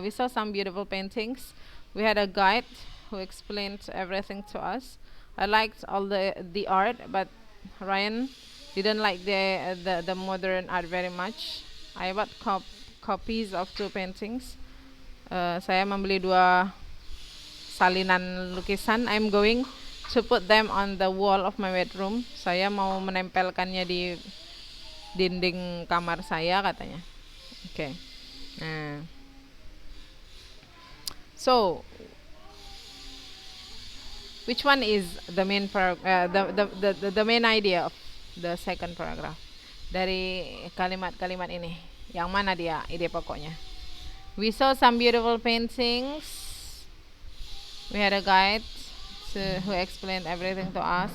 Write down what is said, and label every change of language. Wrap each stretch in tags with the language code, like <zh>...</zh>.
<en>We saw some beautiful paintings. We had a guide who explained everything to us. I liked all the art, but Ryan didn't like the modern art very much. I bought copies of 2 paintings.</en> <id>Saya membeli 2 salinan lukisan.</id> <en>I'm going to put them on the wall of my bedroom.</en> <id>Saya mau menempelkannya di dinding kamar saya katanya. Oke. Nah.</id> <en>So, which one is the main the main idea of the second paragraph?</en> <id>Dari kalimat-kalimat ini, yang mana dia ide pokoknya?</id> <en>We saw some beautiful paintings. We had a guide who explained everything to us.</en>